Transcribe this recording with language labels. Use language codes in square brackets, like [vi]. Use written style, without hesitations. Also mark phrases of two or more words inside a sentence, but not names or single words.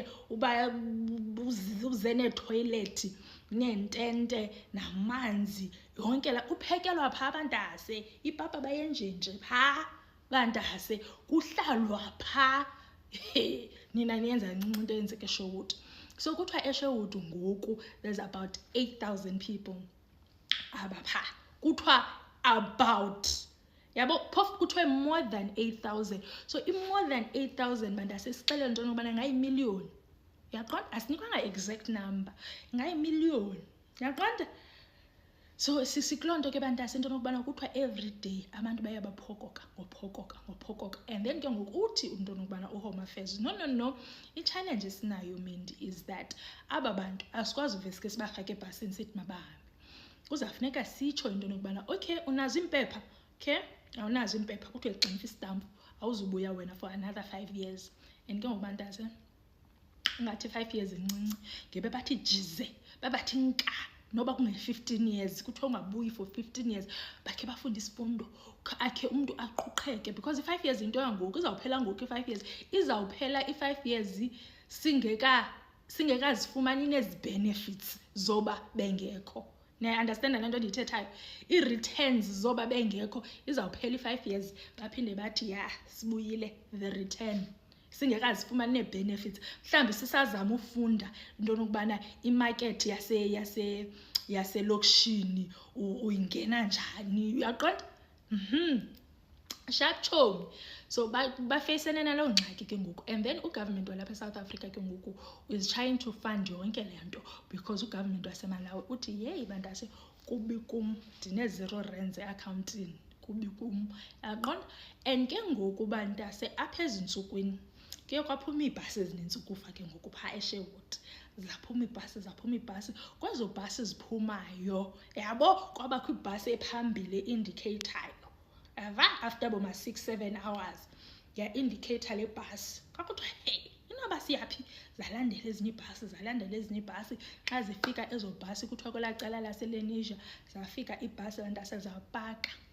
[xh] uba uze netoilet neentente namanzi yonke la kuphekelwa pha bantase ipapa bayenjenje pha bantase kuhlalwa pha nina niyenza ncinci into yenzeke eSherwood so kuthiwa eSherwood ngoku [en] there's about 8,000 people [xh] abapha kuthiwa about yabo phofu kuthiwe [en] more than 8,000 so more than 8,000 [xh] bandase sixelela into nokubana ngayimillion yaqonda asinikwanga [en] exact number [xh] ngayimillion yaqonda so sikulonto ke bantase into nokubana kuthiwa [en] every day [xh] abantu baye baphokoka ngophokoka and then ke ngoku uthi into nokubana uHome Affairs no i-challenge esinayo Mindi [en] is that [xh] aba bantu asikwazi uvesike sibafake ebhasini sithi mabahambe kuzafuneka sitsho into nokubana okay unazo impepha okay awunazo impepha kuthiwe gximfa istampu awuzubuya wena [en] for another 5 years [xh] and ke ngobantase ngathi 5 years incinci ngebe bathi jize babathi nka noba kunge-15 years kuthiwa ungabuyi [en] for 15 years [xh] bakhe bafunda isifundo akhe umuntu aquqheke because i-5 years into yangoku izawuphela ngoku i-5 years izawuphela i-5 years singekazifumani nezi-benefits zoba bengekho understand le nto ndiyithethayo i-returns zoba bengekho izawuphela i-5 years baphinde bathi ya sibuyile [en] the return [xh] singekazifumani nee-benefits mhlawumbi sisazama ufunda into nokubana imarket yaselokishini uyingena njani uyaqonda sharp chomi so bafacene naloo ngxaki ke ngoku and then ugovernment walapha eSouth Africa ke ngoku [en] is trying to fund [xh] yonke le nto because ugovernment waseMalawi uthi yeyi bantase kubi kum ndine-0 rands eakhawuntini kubi kum yaqonda and ke ngoku bantase apha ezintsukwini kuye kwaphuma iibhasi ezininzi ukufa ke ngoku phaa eSherwood zaphuma iibhasi kwezo bhasi ziphumayo yabo kwabakho ibhasi ephambili indicator ava after boma 6-7 hours ya indicator le bhasi kwakuthiwa hey inoba siyaphi zalandela ezinye ibhasi xa zifika ezo bhasi kuthiwa kwelaa cala laseLenasia zafika ibhasi bantase zapaka